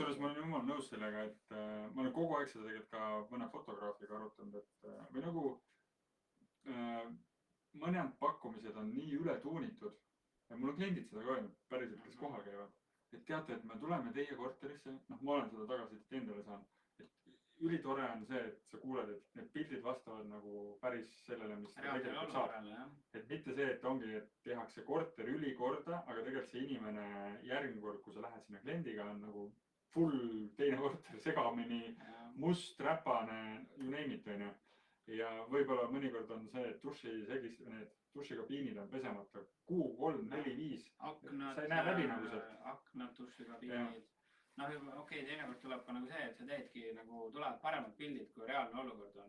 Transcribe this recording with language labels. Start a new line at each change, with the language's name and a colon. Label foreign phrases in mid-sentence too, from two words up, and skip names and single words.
Estonian: Kusjuures ma olen jumal nõus sellega, et ma olen kogu aeg seda tegelikult ka mõne fotograafiga arutanud, et või nagu mõned pakkumised on nii ületuunitud ja mul on kliendid seda ka öelnud päriselt, kes kohal käivad, et teate, et me tuleme teie korterisse, noh, ma olen seda tagasisidet endale saanud, et ülitore on see, et sa kuuled, et need pildid vastavad nagu päris sellele, mis tegelikult saab. Et mitte see, et ongi, et tehakse korter ülikorda, aga tegelikult see inimene järgmine kord, kui sa lähed sinna kliendiga, on nagu full teine korter, segamini, must, räpane,
English: you name it,
Estonian: on ju. Ja võib-olla mõnikord on see, et dušikabiinid on pesemata kuu, 3, 4, 5. Sa ei näe läbi nagu see. Aknad, dušikabiinid. Noh, okei, teinekord tuleb ka nagu see, et sa teedki nagu, tulevad paremad pildid, kui reaalne olukord on.